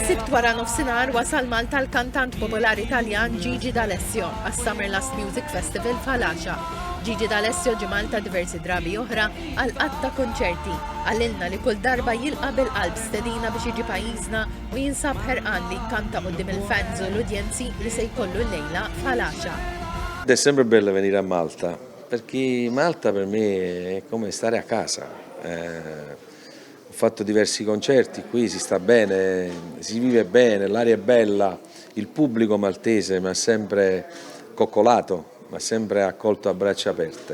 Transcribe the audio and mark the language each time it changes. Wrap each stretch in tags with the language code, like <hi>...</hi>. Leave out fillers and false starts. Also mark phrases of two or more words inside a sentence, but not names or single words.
<mt>Wara nofsinhar wasal Malta l-kantant popolari Taljan Gigi D'Alessio għas-Summer Last Music Festival f'Alaxa. Gigi D'Alessio ġie Malta diversi drabi oħra għal qatt konċerti. Għallilna li kull darba jilqa' bil-qalb stedina biex jiġi pajjiżna u jinsab ħerqan li jkanta quddiem il-fans u l-udjenzi li se jkollu l-lejla f'Alaxa.</mt> <it>È sempre bello venire a Malta, perché Malta per me è come stare a casa. Ho fatto diversi concerti, qui si sta bene, si vive bene, l'aria è bella, il pubblico maltese mi ha sempre coccolato, mi ha sempre accolto a braccia aperte.</it>